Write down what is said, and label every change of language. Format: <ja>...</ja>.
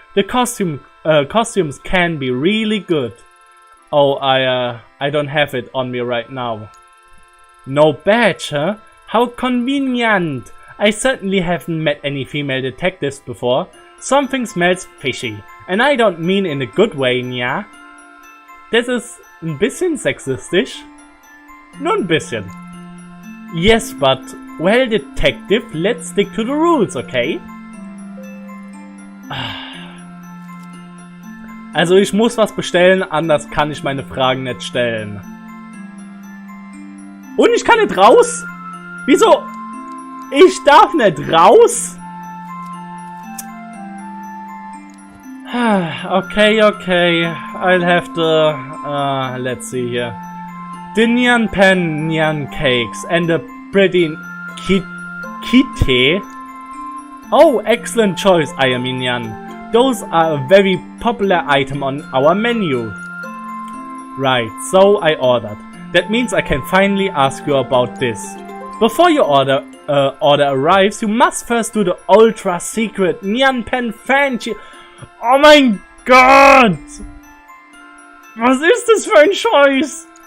<en>The costumes can be really good. Oh, I don't have it on me right now. No badge, huh? How convenient! I certainly haven't met any female detectives before. Something smells fishy. And I don't mean in a good way, Nya.</en> <de>Das ist ein bisschen sexistisch. Nur ein bisschen.</de> <en>Yes, but, well, detective, let's stick to the rules, okay?</en> <de>Also ich muss was bestellen, anders kann ich meine Fragen nicht stellen. Und ich kann nicht raus? Wieso? Ich darf nicht raus?</de> <en>Okay, I'll have to, let's see here. The Nyan Pen Nyan Cakes and the pretty Kite. Oh, excellent choice, I am Nyan. Those are a very popular item on our menu. Right, so I ordered. That means I can finally ask you about this. Before your order arrives, you must first do the ultra secret Nyan Pen Fancy. Oh my god!</en> <de>Was ist das für ein Scheiß?</de>